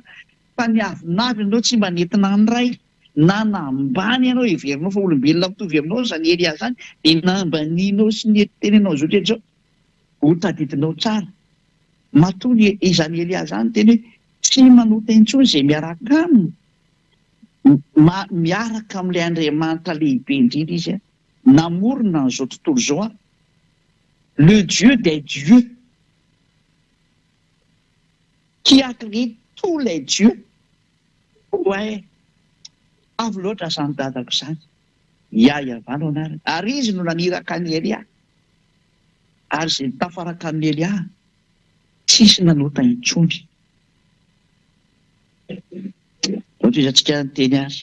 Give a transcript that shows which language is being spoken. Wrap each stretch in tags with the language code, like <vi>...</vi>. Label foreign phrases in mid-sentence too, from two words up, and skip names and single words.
<mg>Fa ny avinavy ianao tsy mba nentina ny ray na nambany ianao heverinao fa olombelona mitovy aminao zany Elia zany dia nambanianao sy ny tenenao zao rehetra zao ho tadidinao tsara. Matony izany Elia zany teny hoe tsy manota intsony izay miaraka aminy. Miaraka amin'ilay Andriamanitra lehibe indrindra izy namorona n'izao tontolo izao</mg> <fr>le Dieu des dieux qui a créé tous les dieux.</fr> <mg>Ouais, avy loatra zany dadako zany. Iavano anarany. Ary izy no naniraka ny Elia. Ary izay tafaraka amin'ny Elia tsisy nanota intsony. Ohatra izantsika nyteny azy.</mg>